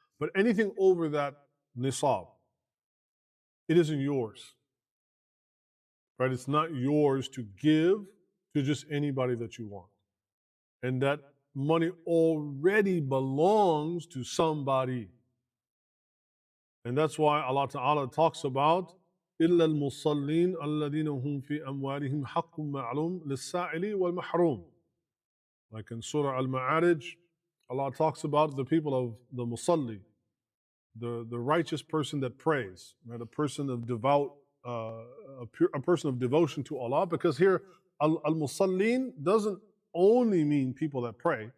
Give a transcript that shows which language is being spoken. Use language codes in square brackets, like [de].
[en] But anything over that nisab, it isn't yours, right? It's not yours to give to just anybody that you want. And that money already belongs to somebody. And that's why Allah Ta'ala talks about [ar] إِلَّا الْمُصَلِّينَ الَّذِينَ هُمْ فِي أَمْوَالِهِمْ حَقٌّ مَعْلُومٌ لِلسَّائِلِ وَالْمَحْرُومِ. [en] Like in Surah Al-Ma'arij, Allah talks about the people of the musalli, the righteous person that prays, right? A person of devout, a person of devotion to Allah. Because here, al-musallin doesn't only mean people that pray.